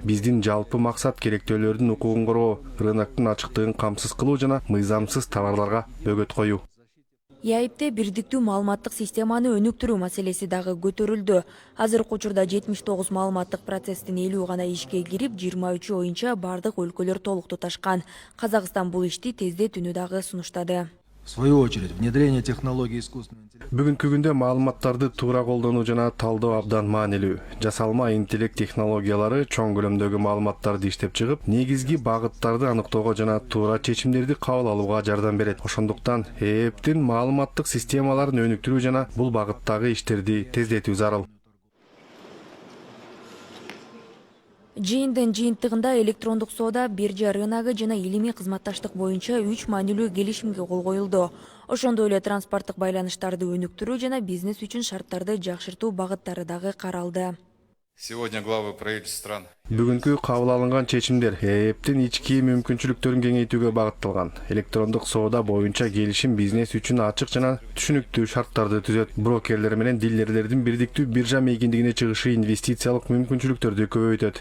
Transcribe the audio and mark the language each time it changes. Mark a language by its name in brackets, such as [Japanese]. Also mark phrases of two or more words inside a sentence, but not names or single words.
[Kyrgyz] Биздин жалпы максат керектөөлөрдүн укугун коргоо, рыноктун ачыктыгын камсыз кылуу жана мыйзамсыз товарларга бөгөт коюу. ИАИПте бирдиктүү маалыматтык системаны өнүктүрүү маселеси дагы көтөрүлдү. Азыркы учурда 79 маалыматтык процесстин 50 гана ишке кирип, 23 боюнча бардык өлкөлөр толук туташкан. Казакстан бул ишти тездетүүнү дагы сунуштады. [Russian] В свою очередь, внедрение технологий искусственного интеллекта. [Kyrgyz] Бүгүнкү күндө маалыматтарды туура колдонуу жана талдоо абдан маанилүү. Жасалма интеллект технологиялары чоң көлөмдөгү маалыматтарды иштеп чыгып, негизги багыттарды аныктоого жана туура чечимдерди кабыл алууга жардам берет. Ошондуктан ЭЭПтин маалыматтык системаларын өнүктүрүү жана бул багыттагы иштерди тездетүү зарыл. Жыйындын жыйынтыгында электрондук соода, биржа рыногу жана илимий кызматташтык боюнча 3 маанилүү келишимге кол коюлду. Ошондой эле транспорттук байланыштарды өнүктүрүү жана бизнес үчүн шарттарды жакшыртуу багыттары дагы каралды. [Russian] Сегодня главы правительств стран. [Kyrgyz] Бүгүнкү кабыл алынган чечимдер ЭЭПтин ички мүмкүнчүлүктөрүн кеңейтүүгө багытталган. Электрондук соода боюнча келишим бизнес үчүн ачык жана түшүнүктүү шарттарды түзөт. Брокерлер менен дилерлердин бирдиктүү биржа мейгиндигине чыгышы инвестициялык мүмкүнчүлүктөрдү көбөйтөт.